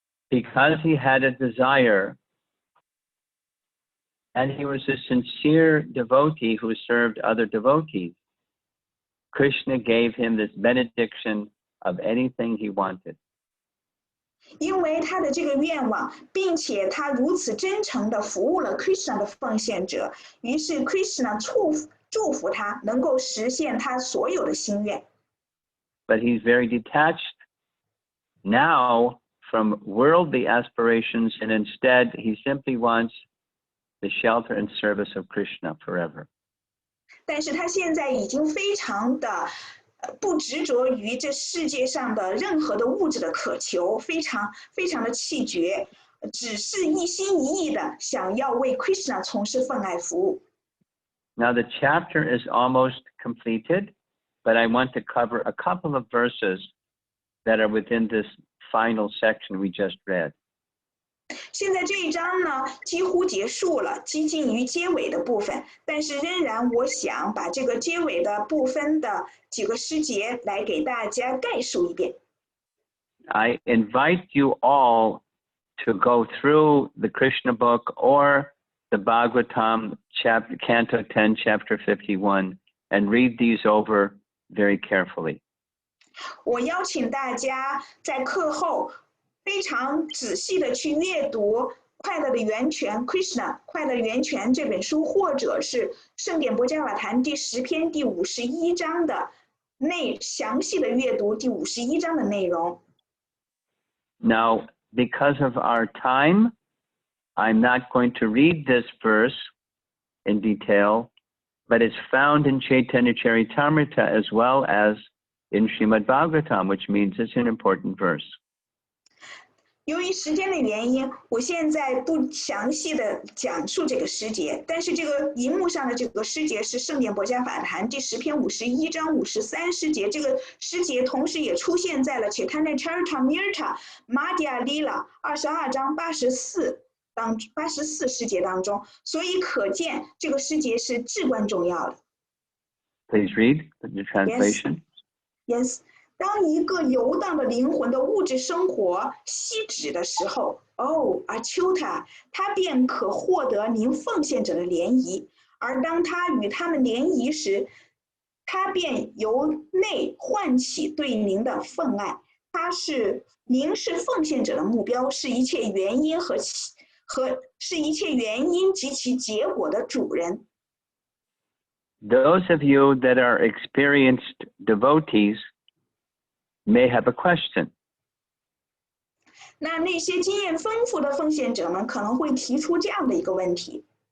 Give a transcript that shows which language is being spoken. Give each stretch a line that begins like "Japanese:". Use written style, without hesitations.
English: Because he had a desire, and he was a sincere devotee who served other devotees, Krishna gave him this benediction of anything he wanted.
Chinese: 因为他的这个愿望，并且他如此真诚地服务了 Krishna 的奉献者，于是 Krishna 祝福他能够实现他所有的心愿。
English: But he's very detached now from worldly aspirations, and instead he simply wants the shelter and service of Krishna forever.
Chinese: 但是他现在已经非常的不执着于这世界上的任何的物质的渴求，非常的气绝，只是一心一意的想要为 Krishna 从事奉爱服务。
English: Now the chapter is almost completed, but I want to cover a couple of verses that are within this final section we just read.
Chinese: 现在这一章呢，几乎结束了，接近于结尾的部分，但是仍然我想把这个结尾的部分的几个诗节来给大家概述一遍。
English: I invite you all to go through the Krishna book or the Bhagavatam Canto 10, Chapter 51, and read these over very carefully.
Chinese: 我邀请大家在课后非常仔细的去阅读《快乐的源泉》Krishna《快乐源泉》这本书，或者是《圣典博伽瓦坛》第10篇第51章的详细的阅读第51章的内容。
English: Now, because of our time, I'm not going to read this verse in detail, but it's found in Chaitanya Charitamrita as well as in Srimad Bhagavatam, which means it's an important verse.
Chinese: 由于时间的原因，我现在不详细的讲述这个诗节，但是这个荧幕上的这个诗节是圣典博伽法坛第10篇51章53诗节，这个诗节同时也出现在了 Chaitanya Charitamrita Madhya Lila 22章84诗节当中，所以可见这个诗节是至关重要的。
English: Please read the translation. Yes.
Chinese: 当一个游荡的灵魂的物质生活息止的时候，阿丘塔，他便可获得您奉献者的联谊；而当他与他们联谊时，他便由内唤起对您的奉爱。您是奉献者的目标，是一切原因是一切原因及其结果的主人。
English: Those of you that are experienced devotees may have a question.
Chinese: 那些经验丰富的奉献者们可能会提出这样的一个问题